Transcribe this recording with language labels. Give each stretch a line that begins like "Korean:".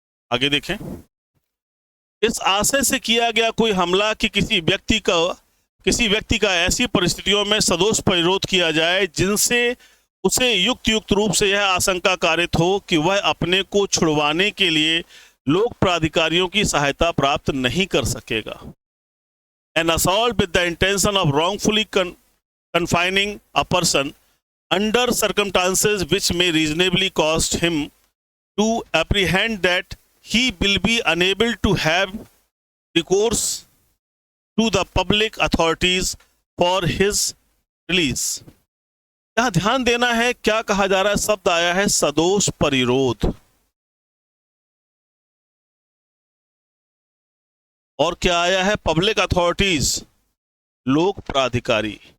Hindi: आगे देखें, इस आशय से किया गया कोई हमला कि किसी व्यक्ति का ऐसी परिस्थितियों में सदोष परिरोध किया जाए जिनसे उसे युक्त रूप से यह आशंका कारित हो कि वह अपने को छुड़वाने के लिए लोक प्राधिकारियों की सहायता प्राप्त नहीं कर सकेगा।
English: An assault with the intention of wrongfully confining a person under circumstances which may reasonably cause him to apprehend that he will be unable to have recourse to the public authorities for his release।
Hindi: यहां ध्यान देना है, क्या कहा जा रहा है, शब्द आया है सदोष परिरोध, और क्या आया है, पब्लिक अथॉरिटीज, लोक प्राधिकारी।